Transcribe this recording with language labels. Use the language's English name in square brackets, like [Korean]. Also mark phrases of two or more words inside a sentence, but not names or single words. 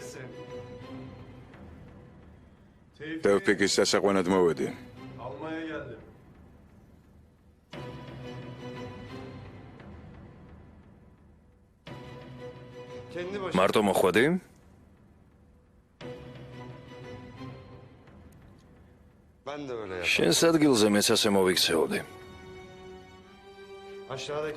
[Georgian] Tevfikis სასაყვანად მოვედი. [Turkish] Almaya geldim. Kendi başına. [Georgian] მარტო მოხვედი? [Turkish] Ben de öyle yaparım. [Georgian] შენს ადგილზე მეც ასე მოვიქცეოდი. [Turkish] Aşağıdaki